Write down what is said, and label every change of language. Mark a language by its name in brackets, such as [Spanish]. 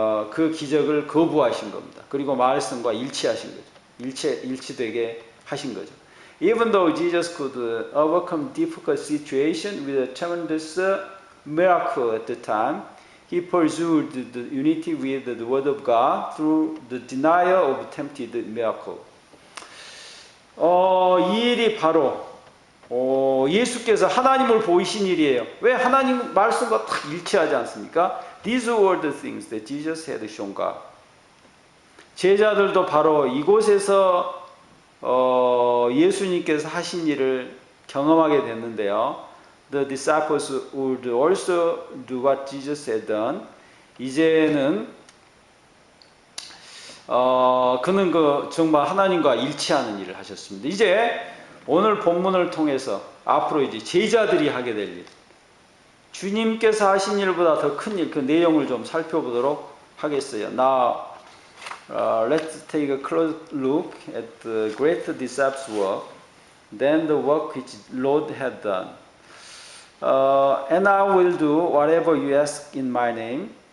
[Korean] 그 기적을 거부하신 겁니다. 그리고 말씀과 일치하신 거죠. 일치되게 하신 거죠. [English] Even though Jesus could overcome difficult situation with a tremendous miracle at the time, he pursued the unity with the Word of God through the denial of attempted miracle. [Korean] 이 일이 바로 예수께서 하나님을 보이신 일이에요. 왜 하나님 말씀과 딱 일치하지 않습니까? [English] These were the things that Jesus had shown God. [Korean] 제자들도 바로 이곳에서 예수님께서 하신 일을 경험하게 됐는데요. [English] The disciples would also do what Jesus had done. [Korean] 이제는 그는 정말 하나님과 일치하는 일을 하셨습니다. 이제 오늘 본문을 통해서 앞으로 이제 제자들이 하게 될 일. 주님께서 하신 일보다 더 큰 일, 그 내용을 좀 살펴보도록 하겠어요. [English] Now, let's take a close look at the great disciples' work, then the work which Lord had done. And I will do whatever you ask in my name.